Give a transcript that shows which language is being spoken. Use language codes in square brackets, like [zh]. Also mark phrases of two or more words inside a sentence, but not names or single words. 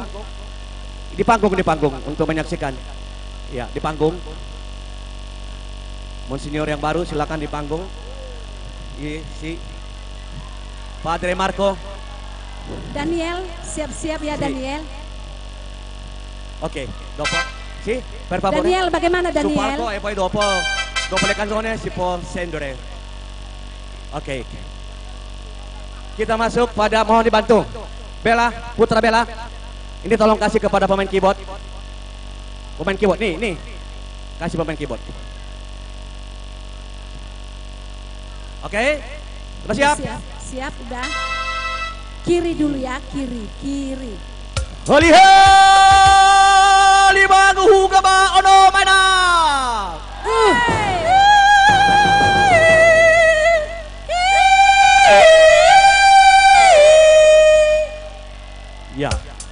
[id] Di panggung untuk menyaksikan. Ya, di panggung. Monsinyur yang baru silakan di panggung. [it] Si Padre Marco. [id] Daniel, siap-siap ya Daniel. Oke, [it] dopo. Si, per favore. [id] Daniel, bagaimana [it] Su [id] Daniel? [it] palco e poi dopo le canzoni si può scendere. [id] Oke. Kita masuk pada, mohon dibantu. Bella, Putra Bella. Ini tolong kasih kepada pemain keyboard. Pemain keyboard, nih. Kasih pemain keyboard. Oke. Sudah siap? Siap, udah. Kiri dulu ya, kiri. Holi holi bagu huga ba ono mana. Ya.